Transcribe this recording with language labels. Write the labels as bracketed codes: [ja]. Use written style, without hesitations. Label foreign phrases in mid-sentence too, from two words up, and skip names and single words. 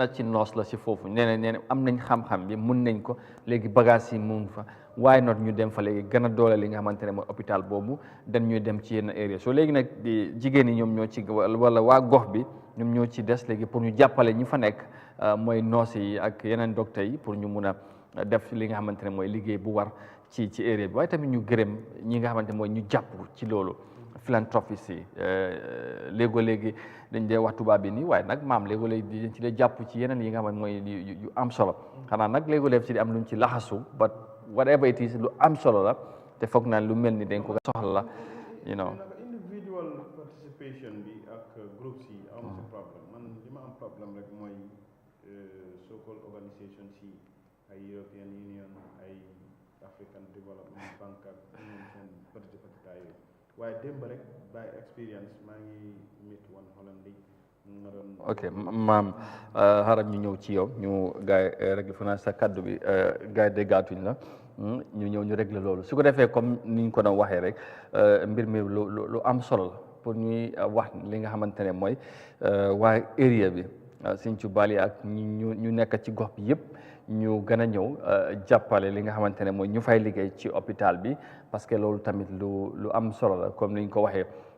[wo] ci noos la si foofu nee na am nañ xam-xam bi mun nañ ko léegi bagage yi mun fa waaye not ñu dem fa léegi gën a doole li nga xamante ne mooy hôpital boobu dañ ñuy dem ci yenn area soo léegi nag di jigéen ñi ñoom ñoo ci wala waa gox bi ñoom ñoo ci des léegi pour ñu jàppale ñi fa nekk mooy noos yi ak yeneen docteur yi pour ñu mun a def li nga xamante ne mooy liggéey bu war ci area bi waaye tamit ñu gërëm ñi nga xamante ne mooy ñu jàpp ci loolu philanthropiste yi léegi dañ dee wax tubaab bi nii waaye nag maam léegi dañ ci dee jàpp ci yeneen yi nga xamante mooy yu am solo xanaa nag léegi ci di am luñ ci laxasu [en] but whatever it is [wo] lu am solo la te foog naa lu mel ni dañ ko soxla la [en] individual participation [wo] bi ak groups yi am si problème man li ma am problème rek mooy [en] so-called organisations [wo] yi ay European Union ay African Development Bank ak ñoom seen participation yooyu waaye démb rek [en] by experience [wo] maa ngi [en] meet one [wo] Hollandais ok maam xaaral ñu ñëw ci yow ñu gaay réglé fa naa sa kaddu bi gaay déggaatuñ la ñu ñëw ñu réglé loolu su ko defee comme ni ñu ko doon waxee rek mbir mi lu am solo la pour ñuy wax li nga xamante ne mooy waa area bi Sinthiou Bali ak ñu nekk ci gox bi yëpp ñu gën a ñëw jàppale li nga xamante ne mooy ñu fay liggéey ci hôpital bi [fr] parce que [wo] loolu tamit lu am solo la comme ni ñu ko waxee